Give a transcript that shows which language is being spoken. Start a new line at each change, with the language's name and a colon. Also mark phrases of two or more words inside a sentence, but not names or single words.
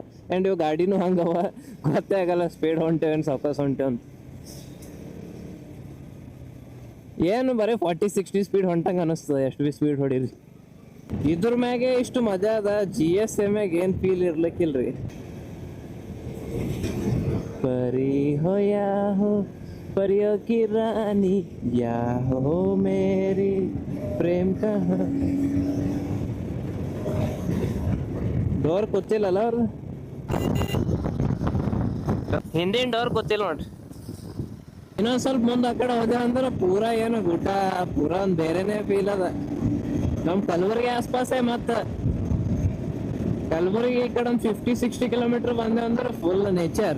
Kannada: ಆ್ಯಂಡ್ ಇವು ಗಾಡಿನೂ ಹಂಗವ, ಗೊತ್ತೇ ಆಗಲ್ಲ ಸ್ಪೀಡ್ ಹೊಂಟೇವೇನು ಸಾವಕಾಶ ಹೊಂಟೇವಂತ. ಏನು ಬರೀ 40-60 ಸ್ಪೀಡ್ ಹೊಂಟಂಗೆ ಅನ್ನಿಸ್ತದೆ, ಎಷ್ಟು ಭೀ ಸ್ಪೀಡ್ ಹೊಡೀರಿ. ಇದ್ರ ಮ್ಯಾಗೆ ಇಷ್ಟು ಮಜಾ ಅದ. GSM ಏನು ಫೀಲ್ ಇರ್ಲಿಕ್ಕಿಲ್ರಿ.
Hindi: परी हो या हो परियों की रानी, या हो मेरी प्रेम कहानी.
Kannada: ಡೋರ್ ಗೊತ್ತಿಲ್ಲಲ್ಲ ಅವ್ರು, ಹಿಂದಿನ ಡೋರ್ ಗೊತ್ತಿಲ್ಲ ನೋಡ್ರಿ. ಇನ್ನೊಂದ್ ಸ್ವಲ್ಪ ಮುಂದೆ ಆ ಕಡೆ ಹೋದೆ ಅಂದ್ರೆ ಪೂರಾ ಏನು ಊಟ ಪೂರಾ ಒಂದ್ ಬೇರೆನೆ ಫೀಲ್ ಅದ. ನಮ್ ಕಲಬುರ್ಗಿ ಆಸ್ಪಾಸೇ ಮತ್ತ ಕಲಬುರ್ಗಿ ಈ ಕಡೆ ಒಂದ್ 50-60 ಕಿಲೋಮೀಟರ್ ಬಂದೆ ಅಂದ್ರೆ
English: full nature.